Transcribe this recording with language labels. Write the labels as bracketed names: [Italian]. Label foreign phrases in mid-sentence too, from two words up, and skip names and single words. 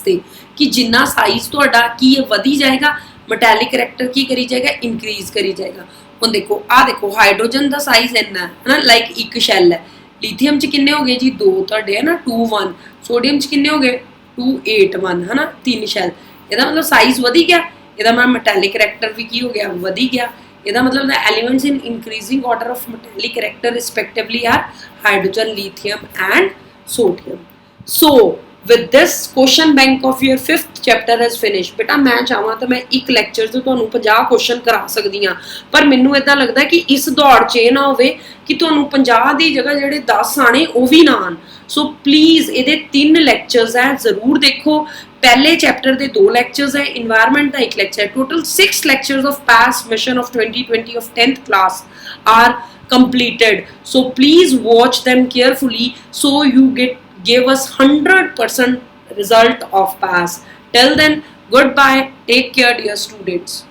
[Punjabi] ਤੇ ਕਿ ਜਿੰਨਾ ਸਾਈਜ਼ ਤੁਹਾਡਾ ਕੀ ਇਹ ਵਧੀ ਜਾਏਗਾ [English] metallic character [Punjabi] ਕੀ ਕਰੀ ਜਾਏਗਾ ਇਨਕਰੀਜ਼ ਕਰੀ ਜਾਏਗਾ ਹੁਣ ਦੇਖੋ ਆ ਦੇਖੋ ਹਾਈਡਰੋਜਨ ਦਾ ਸਾਈਜ਼ ਇੰਨਾ ਹੈ ਨਾ ਲਾਈਕ ਇੱਕ ਸ਼ੈਲ ਹੈ ਲਿਥੀਅਮ ਚ ਕਿੰਨੇ ਹੋ ਗਏ ਜੀ 2 ਤੁਹਾਡੇ ਹੈ ਨਾ 2 1 ਸੋਡੀਅਮ ਚ ਕਿੰਨੇ ਹੋ ਗਏ 2 8 1 ਹੈ ਨਾ 3 ਸ਼ੈਲ ਇਹਦਾ ਮਤਲਬ ਸਾਈਜ਼ ਵਧੀ ਗਿਆ ਇਹਦਾ ਮਤਲਬ [English] metallic character [Punjabi] ਵੀ ਕੀ ਹੋ ਗਿਆ ਵਧੀ ਗਿਆ ਇਹਦਾ ਮਤਲਬ [English] the elements in increasing order of metallic character respectively are hydrogen lithium and sodium so with this question bank of your 5th chapter has finished [Punjabi] ਬੇਟਾ ਮੈਂ ਚਾਹਾਂ ਤਾਂ ਮੈਂ ਇੱਕ ਲੈਕਚਰ 'ਚ ਤੁਹਾਨੂੰ 50 ਕੁਐਸਚਨ ਕਰਾ ਸਕਦੀ ਹਾਂ ਪਰ ਮੈਨੂੰ ਇਦਾਂ ਲੱਗਦਾ ਕਿ ਇਸ ਦੌੜ 'ਚ ਇਹ ਨਾ ਹੋਵੇ ਕਿ ਤੁਹਾਨੂੰ 50 ਦੀ ਜਗ੍ਹਾ ਜਿਹੜੇ 10 ਆਣੇ ਉਹ ਵੀ ਨਾ ਆਣ [English] so please [Punjabi] ਇਹਦੇ 3 ਲੈਕਚਰਸ ਹੈ ਜ਼ਰੂਰ ਦੇਖੋ [Hindi] पहले चैप्टर के 2 लेक्चर्स है इन्वायरमेंट का 1 लेक्चर है टोटल [English] 6 lectures of past mission of 2020 of 10th class are completed so please watch them carefully so you give us 100% result of pass till then goodbye take care dear students